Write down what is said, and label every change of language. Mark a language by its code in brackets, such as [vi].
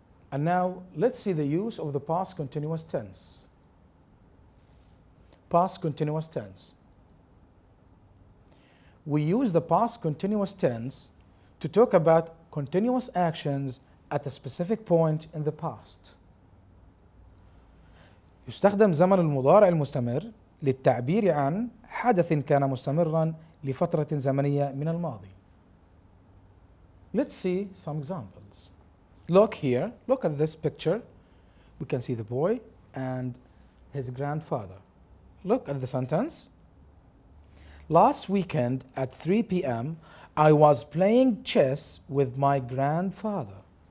[en] And now let's see the use of the past continuous tense. Past continuous tense. We use the past continuous tense to talk about continuous actions at a specific point in the past. [ar] يستخدم زمن المضارع المستمر للتعبير عن حدث كان مستمرا لفترة زمنية من الماضي. [en] Let's see some examples. Look here, look at this picture. We can see the boy and his grandfather. Look at the sentence. Last weekend at 3 p.m. I was playing chess with my grandfather.